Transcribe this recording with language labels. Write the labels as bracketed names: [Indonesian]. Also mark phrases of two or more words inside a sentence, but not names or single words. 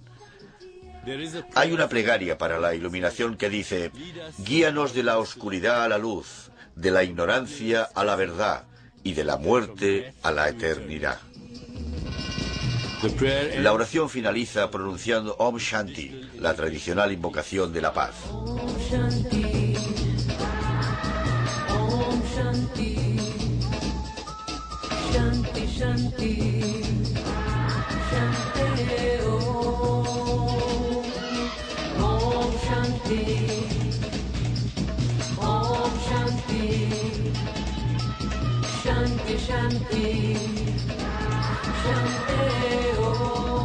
[Spanish] Hay una plegaria para la iluminación que dice: guíanos de la oscuridad a la luz, de la ignorancia a la verdad y de la muerte a la eternidad. La oración finaliza pronunciando [Sanskrit] ॐ शान्ति, [Spanish] la tradicional invocación de la paz. [Sanskrit] शान्ति, शान्ति, शान्ति, ॐ शान्ति, ॐ शान्ति, शान्ति, शान्ति, शान्ति, ॐ.